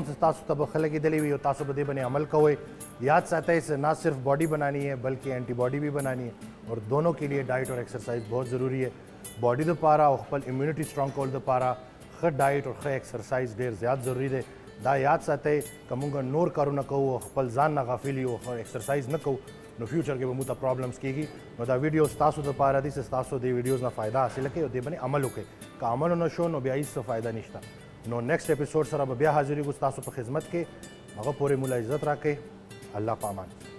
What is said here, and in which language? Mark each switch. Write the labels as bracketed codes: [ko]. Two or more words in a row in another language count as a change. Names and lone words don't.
[ps] چې تاسو ته به ښه لګېدلی وي او تاسو به دې باندې عمل کوئ یاد ساتئ [ur] کہ نہ صرف باڈی بنانی ہے بلکہ اینٹی باڈی بھی بنانی ہے اور دونوں کے لیے ڈائٹ اور ایکسرسائز بہت ضروری ہے [ps] باڈی دپاره او خپل امیونټي سټرانګ کول دپاره ښه ډایټ او ښه ایکسرسایز ډېر زیات ضروری دی دا یاد ساتئ که موږ نور کارونه کوو او خپل ځان نه غافل یو او ایکسرسایز نه کوو نو فیوچر کې به موږ ته پرابلمس کېږي نو دا ویډیو ستاسو دپاره دي چې ستاسو دې ویډیوز نه فایده حاصله کړئ او دې باندې عمل وکړئ که عمل ونه شو نو بیا هېڅ څه فایده نشته نو [en] next episode [ps] سره به بیا حاضرېږو ستاسو په خدمت کې هغه پورې مولا عزت راکړئ الله په امان